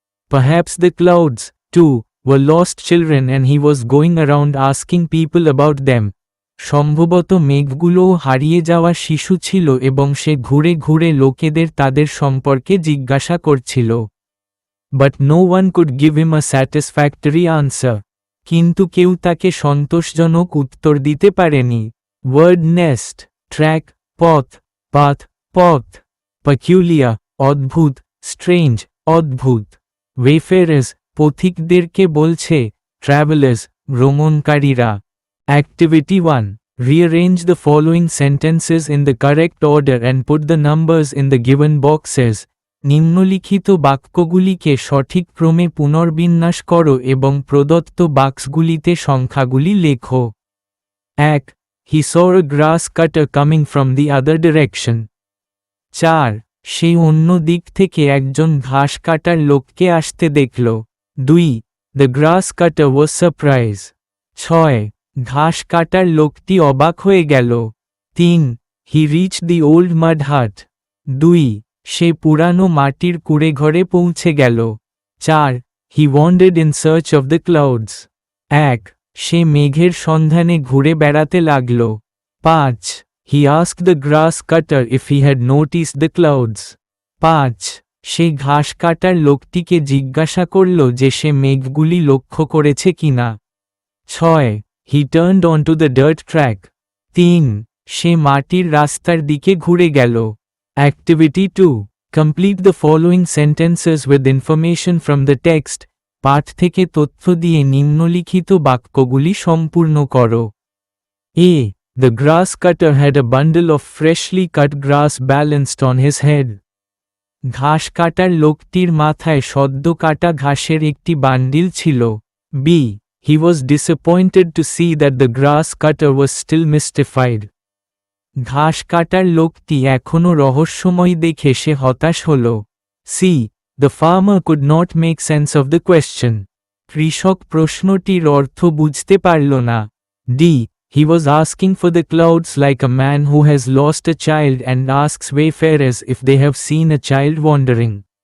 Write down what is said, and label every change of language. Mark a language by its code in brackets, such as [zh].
[en] Perhaps the clouds, too, were lost children and he was going around asking people about them. [bn] সম্ভবত মেঘগুলোও হারিয়ে যাওয়া শিশু ছিল এবং সে ঘুরে ঘুরে লোকেদের তাদের সম্পর্কে জিজ্ঞাসা করছিল। [en] But no one could give him a satisfactory answer. [bn] কিন্তু কেউ তাকে সন্তোষজনক উত্তর দিতে পারেনি। [en] Word nest, track, পথ, path, পথ, peculiar, অদ্ভুত, strange, অদ্ভুত, wayfarers, পথিকদেরকে বলছে, travelers, ভ্রমণকারীরা। Activity 1. Rearrange the following sentences in the correct order and put the numbers in the given boxes. [bn] নিম্নলিখিত বাক্যগুলিকে সঠিক ক্রমে পুনর্বিন্যাস করো এবং প্রদত্ত বাক্সগুলিতে সংখ্যাগুলি লেখো। [en] 1. He saw a grass cutter coming from the other direction. 4. [bn] সে অন্য দিক থেকে একজন ঘাস কাটার লোককে আসতে দেখল। 2. [en] The grass cutter was surprised. [bn] 6. ঘাস কাটার লোকটি অবাক হয়ে গেল। 3. [en] He reached the old mud hut. 2. [bn] সে পুরানো মাটির কুঁড়েঘরে পৌঁছে গেল। [en] 4. He wandered in search of the clouds. 1. [bn] সে মেঘের সন্ধানে ঘুরে বেড়াতে লাগল। [en] 5. He asked the grass cutter if he had noticed the clouds. 5. [bn] সে ঘাস কাটার লোকটিকে জিজ্ঞাসা করল যে সে মেঘগুলি লক্ষ্য করেছে কিনা। [en] 6. He turned onto the dirt track. 3. [bn] সে মাটির রাস্তার দিকে ঘুরে গেল। [en] Activity 2. Complete the following sentences with information from the text. [bn] পাঠ থেকে তথ্য দিয়ে নিম্নলিখিত বাক্যগুলি সম্পূর্ণ করো। [en] A. The grass cutter had a bundle of freshly cut grass balanced on his head. [bn] ঘাস কাটার লোকটির মাথায় সদ্য কাটা ঘাসের একটি বান্ডিল ছিল। [en] B. He was disappointed to see that the grass cutter was still mystified. [bn] ঘাস কাটার লোকটি এখনও রহস্যময় দেখে সে হতাশ হল। [en] C. The farmer could not make sense of the question. [bn] কৃষক প্রশ্নটির অর্থ বুঝতে পারল না। [en] D. He was asking for the clouds like a man who has lost a child and asks wayfarers if they have seen a child wandering.